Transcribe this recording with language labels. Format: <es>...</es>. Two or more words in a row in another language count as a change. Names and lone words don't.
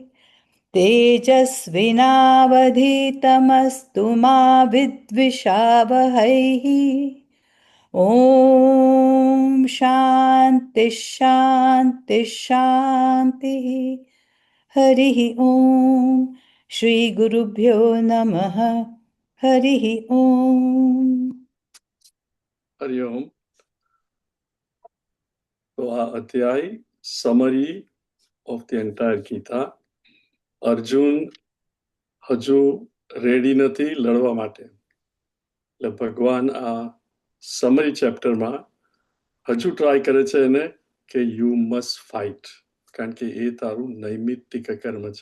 <sa>तेजस्विनावधीतमस्तु मा विद्विषावहैः ॐ शान्ति शान्ति शान्तिः हरिः ॐ श्रीगुरुभ्यो नमः हरिः ॐ हरिओम।</sa> <gu>तो આ અધ્યાય</gu> <en>summary of the entire Gita.</en> <gu>અર્જુન હજુ રેડી નથી લડવા માટે, એટલે ભગવાન આ</gu> <en>summary chapterમાં</en> <gu>હજુ ટ્રાય કરે છે એને કે</gu> <en>you must fight,</en> <gu>કારણ કે એ તારું નૈમિત્તિક કર્મ છે.</gu>